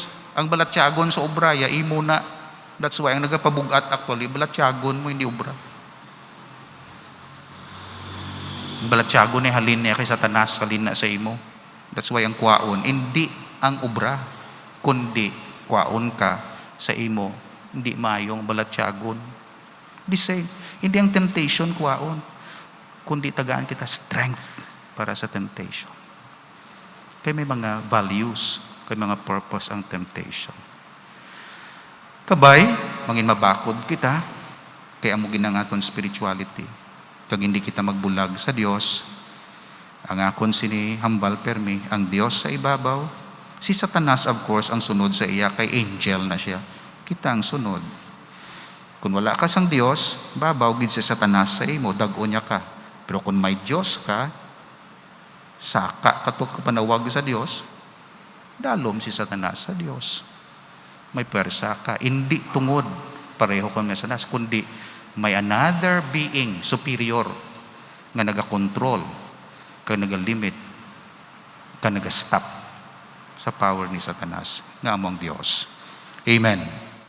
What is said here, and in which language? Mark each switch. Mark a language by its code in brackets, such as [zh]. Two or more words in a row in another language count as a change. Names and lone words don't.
[hil] Ang balatyagon sa ubraya, imo na. [en] That's why, [hil] ang nagapabugat actually, balatyagon mo, hindi ubra. Ang balatyagon ay halin niya kay Satanas, halin na sa imo. [en] That's why, [hil] ang kwaon, hindi ang ubra, kundi kwaon ka sa imo. Hindi mayong balatyagon. [en] The same. [hil] Hindi ang temptation kwaon, kundi tagaan kita strength para sa temptation. Kaya may mga values, kay mga purpose ang temptation. Kabay, mangin mabakod kita, kaya mo ginangaton spirituality. Kag hindi kita magbulag sa Dios, ang akon sini hambal permi, ang Dios sa ibabaw, si Satanas [en] of course [hil] ang sunod sa iya, kay angel na siya. Kita ang sunod. Kung wala ka sang Dios, babaw gid si Satanas sa imo, dag-o niya ka. Pero kung may Dios ka, saka katok panawag sa Dios, dalom si Satanas sa Dios. May pwersa ka. Hindi tungod pareho kami sa Satanas, kundi may [en] another being superior [hil] nga naga-control, kag naga-limit, kag naga-stop sa power ni Satanas nga among Dios. Amen.